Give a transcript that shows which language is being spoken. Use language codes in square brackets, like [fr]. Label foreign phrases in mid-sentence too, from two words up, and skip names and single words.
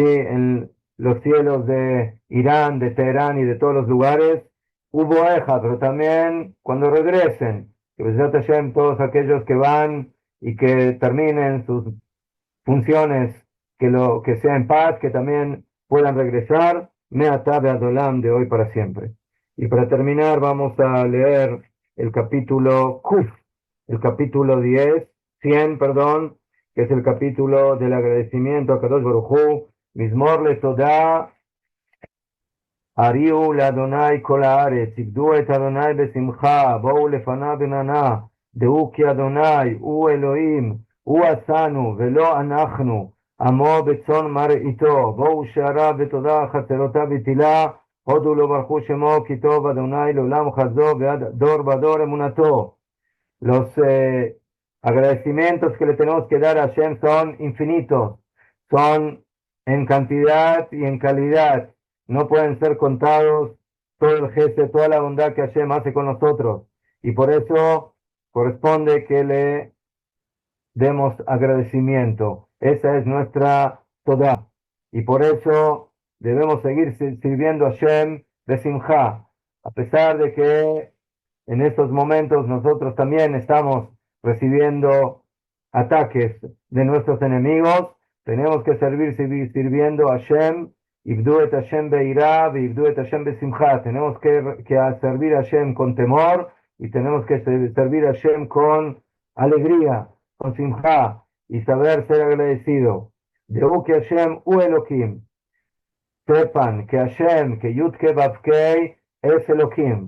[es] En los cielos de Irán, de Teherán y de todos los lugares, Uboeja, pero también cuando regresen, que Besat Hashem, todos aquellos que van y que terminen sus funciones, que sea en paz, que también puedan regresar, [he] מעתה ועד עולם, [es] de hoy para siempre. Y para terminar vamos a leer el capítulo Kuf, el capítulo 100, perdón, que es el capítulo del agradecimiento a [he] קדוש ברוך הוא, מזמור לתודה, הריעו לאדוני כל הארץ, עבדו את אדוני בשמחה, באו לפניו ברננה, דעו כי אדוני, הוא אלהים, הוא עשנו, ולא אנחנו, עמו בצאן מרעיתו, בואו שעריו בתודה, חצרותיו בתהילה, הודו לו ברכו שמו, כי טוב אדוני לעולם חסדו, ועד דור בדור אמונתו. [es] Los agradecimientos que le tenemos que dar a Hashem son infinitos, son en cantidad y en calidad, no pueden ser contados todo el gesto, toda la bondad que Hashem hace con nosotros, y por eso corresponde que le demos agradecimiento. Esa es nuestra Todá. Y por eso debemos seguir sirviendo a Hashem de Simcha. A pesar de que en estos momentos nosotros también estamos recibiendo ataques de nuestros enemigos, tenemos que seguir sirviendo a Hashem, [he] עבדו את השם ביראה, עבדו את השם בשמחה. [es] Tenemos que servir a Hashem con temor y tenemos que servir a Hashem con alegría, con simcha y saber ser agradecido. De que [he] השם הוא אלהים. [es] Sepan que Hashem, que [he] יוד קי ואו קי [es] es Elohim.